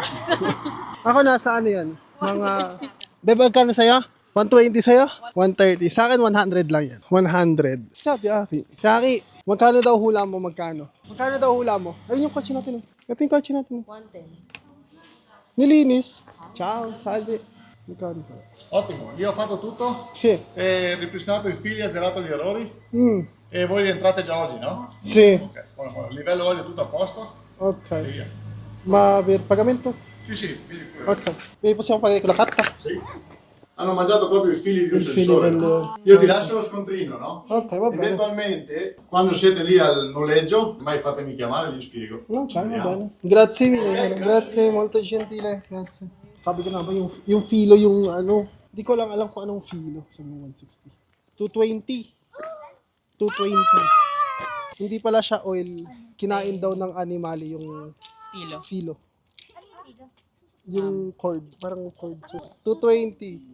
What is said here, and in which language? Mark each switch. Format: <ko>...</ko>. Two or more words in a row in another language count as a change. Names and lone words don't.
<tl>Ako nasa ano yan? Mga... Beb, magkano sa'yo? 120 sa'yo? 130. Sa akin, 100 lang yan. 100. Sabi, Aki. Aki, magkano daw hula mo? Magkano? Magkano daw hula mo? Ayun yung kotse natin. Ito yung kotse natin. 110. Nilinis.</tl> <it>Ciao, salve.</it> <tl>Magkano pa?</tl> <it>Ottimo, io ho fatto tutto, Sì. ripristinato il fili, azzerato gli errori Mm. e voi rientrate già oggi, no? Sì. Ok, buono. Livello olio tutto a posto? Ok. E via. Ma per pagamento? Sì, sì, vieni pure. Ok. E possiamo pagare con la carta? Sì. Hanno mangiato proprio i fili di un Il filo sensore. del... No? Io ti lascio lo scontrino, no? Ok, va bene. Eventualmente, quando siete lì al noleggio, mai fatemi chiamare, vi spiego. Ok, va bene. Grazie mille. Grazie, molto gentile. Grazie.</it> <tl>Sabi ko na ba, yung filo, yung ano, di ko lang alam kung anong filo. Sabi mo 160. 220. 220. Hindi pala siya oil. Kinain daw ng animali yung filo. Yung cord. Parang cord siya. 220.</tl>